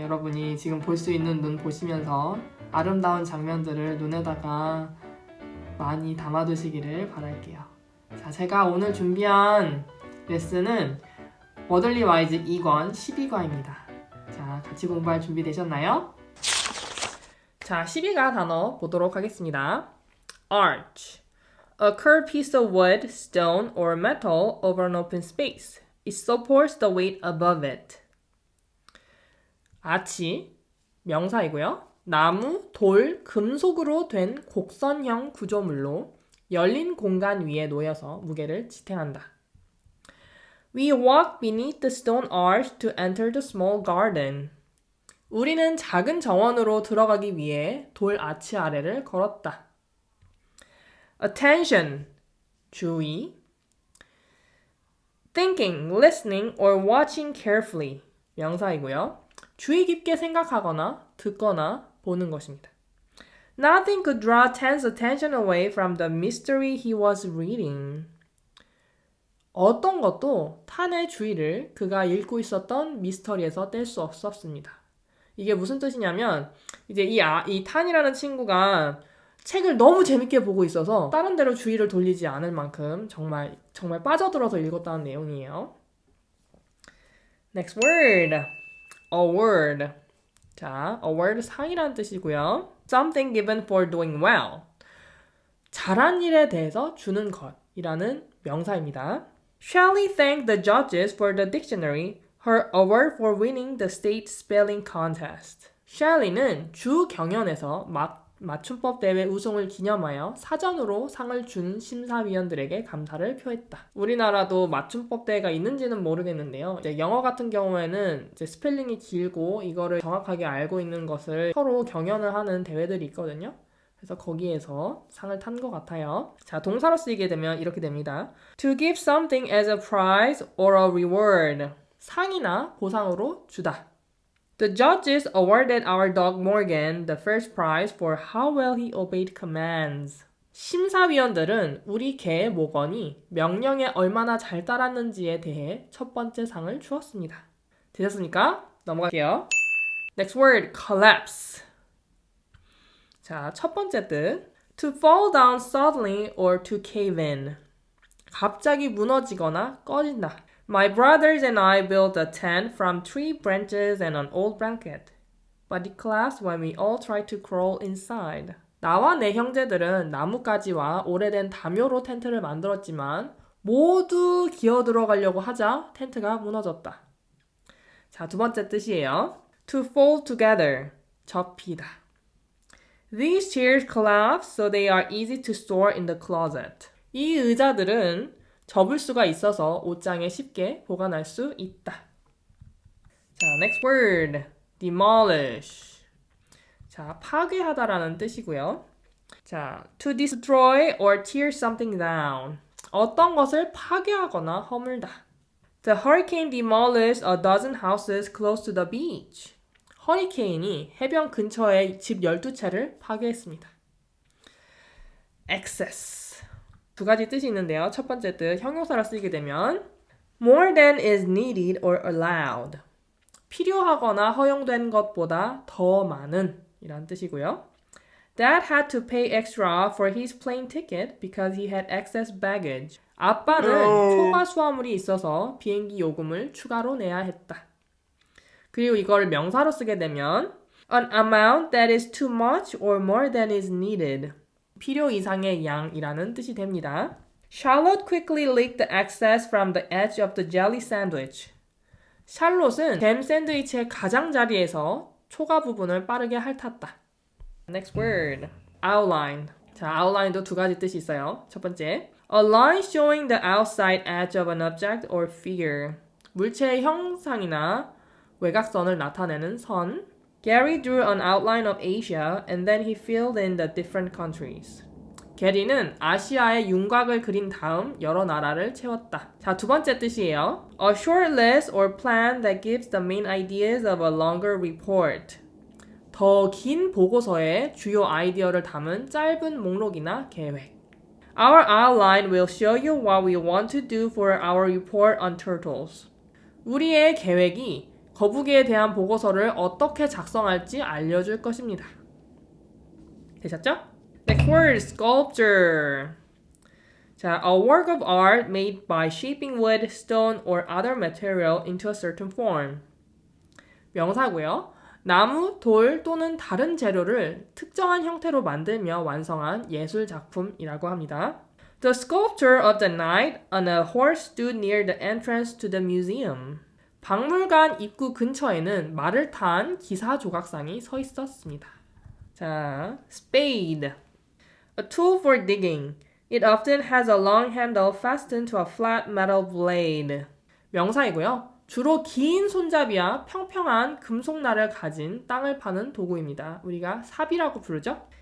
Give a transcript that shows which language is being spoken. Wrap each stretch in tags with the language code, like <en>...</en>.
<ko>여러분이 지금 볼 수 있는 눈 보시면서 아름다운 장면들을 눈에다가 많이 담아두시기를 바랄게요. 자, 제가 오늘 준비한 레슨은 워들리 와이즈 2권 12과입니다. 자, 같이 공부할 준비 되셨나요? 자, 12가 단어 보도록 하겠습니다.</ko> <en>Arch. A curved piece of wood, stone, or metal over an open space. It supports the weight above it.</en> <ko>아치, 명사이고요. 나무, 돌, 금속으로 된 곡선형 구조물로 열린 공간 위에 놓여서 무게를 지탱한다.</ko> <en>We walk beneath the stone arch to enter the small garden.</en> <ko>우리는 작은 정원으로 들어가기 위해 돌 아치 아래를 걸었다.</ko> <en>Attention,</en> <ko>주의.</ko> <en>Thinking, listening, or watching carefully,</en> <ko>명사이고요. 주의 깊게 생각하거나 듣거나 보는 것입니다.</ko> <en>Nothing could draw Tan's attention away from the mystery he was reading.</en> <ko>어떤 것도 탄의 주의를 그가 읽고 있었던 미스터리에서 뗄 수 없었습니다. 이게 무슨 뜻이냐면 이제 이 탄이라는 친구가 책을 너무 재밌게 보고 있어서 다른 데로 주의를 돌리지 않을 만큼 정말 빠져들어서 읽었다는 내용이에요.</ko> <en>Next word. Award.</en> <ko>자, award 상이라는 뜻이고요.</ko> <en>Something given for doing well.</en> <ko>잘한 일에 대해서 주는 것이라는 명사입니다.</ko> <en>Shelley thanked the judges for the dictionary, her award for winning the state spelling contest.</en> <ko>셸리는 주 경연에서 맞춤법 대회 우승을 기념하여 사전으로 상을 준 심사위원들에게 감사를 표했다. 우리나라도 맞춤법 대회가 있는지는 모르겠는데요. 이제 영어 같은 경우에는 이제 스펠링이 길고 이거를 정확하게 알고 있는 것을 서로 경연을 하는 대회들이 있거든요. 그래서 거기에서 상을 탄 것 같아요. 자, 동사로 쓰이게 되면 이렇게 됩니다.</ko> <en>To give something as a prize or a reward.</en> <ko>상이나 보상으로 주다.</ko> <en>The judges awarded our dog Morgan the first prize for how well he obeyed commands.</en> <ko>심사위원들은 우리 개 모건이 명령에 얼마나 잘 따랐는지에 대해 첫 번째 상을 주었습니다. 되셨습니까? 넘어갈게요.</ko> <en>Next word,</en> <ko>collapse. 자, 첫 번째 뜻.</ko> <en>To fall down suddenly or to cave in.</en> <ko>갑자기 무너지거나 꺼진다.</ko> <en>My brothers and I built a tent from tree branches and an old blanket. But it collapsed when we all tried to crawl inside.</en> <ko>나와 내 형제들은 나뭇가지와 오래된 담요로 텐트를 만들었지만 모두 기어 들어가려고 하자 텐트가 무너졌다. 자, 두 번째 뜻이에요.</ko> <en>To fold together.</en> <ko>접히다.</ko> <en>These chairs collapse so they are easy to store in the closet.</en> <ko>이 의자들은 접을 수가 있어서 옷장에 쉽게 보관할 수 있다.</ko> <en>자, next word. demolish.</en> <ko>자, 파괴하다라는 뜻이고요.</ko> <en>자, to destroy or tear something down.</en> <ko>어떤 것을 파괴하거나 허물다.</ko> <en>The hurricane demolished a dozen houses close to the beach.</en> <ko>허리케인이 해변 근처의 집 12채를 파괴했습니다. excess. 두 가지 뜻이 있는데요. 첫 번째 뜻, 형용사로 쓰이게 되면</ko> <en>more than is needed or allowed.</en> <ko>필요하거나 허용된 것보다 더 많은 이란 뜻이고요.</ko> <en>Dad had to pay extra for his plane ticket because he had excess baggage.</en> <ko>아빠는 초과 수화물이 있어서 비행기 요금을 추가로 내야 했다. 그리고 이걸 명사로 쓰게 되면</ko> <en>an amount that is too much or more than is needed.</en> <ko>필요 이상의 양이라는 뜻이 됩니다.</ko> <en>Charlotte quickly licked the excess from the edge of the jelly sandwich.</en> <ko>샬롯은 잼 샌드위치의 가장자리에서 초과 부분을 빠르게 핥았다.</ko> <en>Next word.</en> <ko>outline. 자, outline도 두 가지 뜻이 있어요. 첫 번째,</ko> <en>a line showing the outside edge of an object or figure.</en> <ko>물체의 형상이나 외곽선을 나타내는 선.</ko> <en>Gary drew an outline of Asia and then he filled in the different countries.</en> <ko>게리는 아시아의 윤곽을 그린 다음 여러 나라를 채웠다. 자, 두 번째 뜻이에요.</ko> <en>A short list or plan that gives the main ideas of a longer report.</en> <ko>더 긴 보고서에 주요 아이디어를 담은 짧은 목록이나 계획.</ko> <en>Our outline will show you what we want to do for our report on turtles.</en> <ko>우리의 계획이 거북이에 대한 보고서를 어떻게 작성할지 알려줄 것입니다. 되셨죠?</ko> <en>Next word, sculpture. 자, a work of art made by shaping wood, stone, or other material into a certain form.</en> <ko>명사고요. 나무, 돌 또는 다른 재료를 특정한 형태로 만들며 완성한 예술 작품이라고 합니다.</ko> <en>The sculpture of the knight on a horse stood near the entrance to the museum.</en> <ko>박물관 입구 근처에는 말을 탄 기사 조각상이 서 있었습니다.</ko> <en>자, spade. A tool for digging. It often has a long handle fastened to a flat metal blade.</en> <ko>명사이고요. 주로 긴 손잡이와 평평한 금속날을 가진 땅을 파는 도구입니다. 우리가 삽이라고 부르죠.</ko>